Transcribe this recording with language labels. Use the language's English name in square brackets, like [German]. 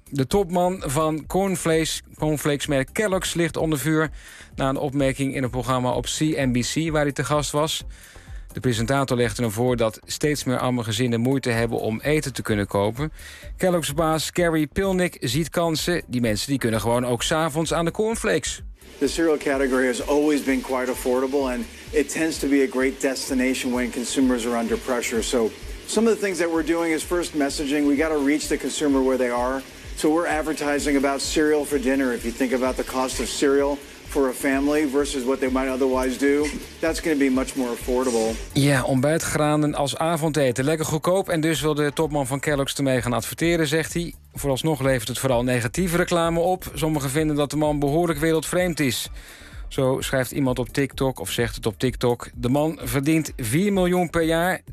[Dutch] De topman van cornflakesmerk Kellogg's ligt onder vuur na een opmerking in een programma op CNBC waar hij te gast was. De presentator legde hem voor dat steeds meer arme gezinnen moeite hebben om eten te kunnen kopen. Kellogg's baas Gary Pilnick ziet kansen. Die mensen die kunnen gewoon ook 's avonds aan de cornflakes. [English] The cereal category has always been quite affordable and it tends to be a great destination when consumers are under pressure. So some of the things that we're doing is first messaging. We got to reach the consumer where they are. So we're advertising about cereal for dinner. If you think about the cost of cereal for a family versus what they might otherwise do, that's going to be much more affordable. [Dutch] Ja, ontbijtgranen als avondeten. Lekker goedkoop en dus wil de topman van Kellogg's ermee gaan adverteren, zegt hij. Vooralsnog levert het vooral negatieve reclame op. Sommigen vinden dat de man behoorlijk wereldvreemd is. Zo schrijft iemand op TikTok of zegt het op TikTok. De man verdient 4 miljoen per jaar.